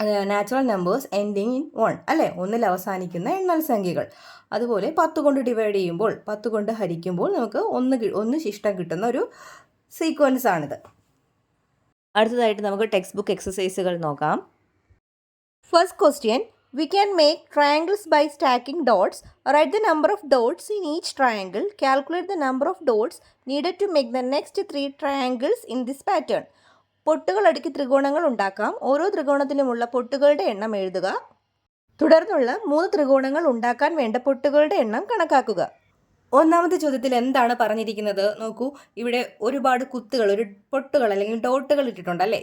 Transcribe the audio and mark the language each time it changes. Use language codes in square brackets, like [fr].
[en] natural numbers ending in 1 [ml] അല്ലേ, ഒന്നിൽ അവസാനിക്കുന്ന എണ്ണൽ സംഖ്യകൾ. അതുപോലെ 10 കൊണ്ട് ഡിവൈഡ് ചെയ്യുമ്പോൾ, 10 കൊണ്ട് ഹരിക്കുമ്പോൾ നമുക്ക് ഒന്ന് ശിഷ്ടം കിട്ടുന്ന ഒരു സീക്വൻസ് ആണിത്. അടുത്തതായിട്ട് നമുക്ക് ടെക്സ്റ്റ് ബുക്ക് എക്സസൈസുകൾ നോക്കാം. [en] First question, we can make triangles by stacking dots. Write the number of dots in each triangle. Calculate the number of dots needed to make the next 3 triangles in this pattern. [ml] പൊട്ടുകൾ അടുക്കി ത്രികോണങ്ങൾ ഉണ്ടാക്കാം. ഓരോ ത്രികോണത്തിലുമുള്ള പൊട്ടുകളുടെ എണ്ണം എഴുതുക. തുടർന്നുള്ള 3 ത്രികോണങ്ങൾ ഉണ്ടാക്കാൻ വേണ്ട പൊട്ടുകളുടെ എണ്ണം കണക്കാക്കുക. ഒന്നാമത്തെ ചോദ്യത്തിൽ എന്താണ് പറഞ്ഞിരിക്കുന്നത്? നോക്കൂ, ഇവിടെ ഒരുപാട് കുത്തുകൾ, പൊട്ടുകൾ അല്ലെങ്കിൽ ഡോട്ടുകൾ ഇട്ടിട്ടുണ്ട് അല്ലേ.